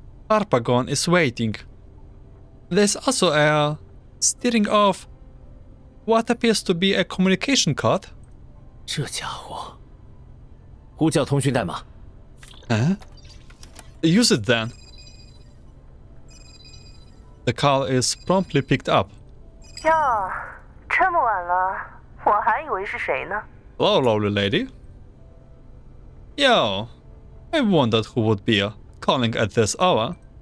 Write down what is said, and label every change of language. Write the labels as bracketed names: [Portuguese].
[English] Harpagon is waiting. There's also a steering of what appears to be a communication code. [Chinese] 这家伙，呼叫通讯代码。 [English] Use it then. The call is promptly picked up. [Chinese] 哟，这么晚了，我还以为是谁呢。 [English] Hello, lovely lady. Yo, I wondered who would be calling at this hour.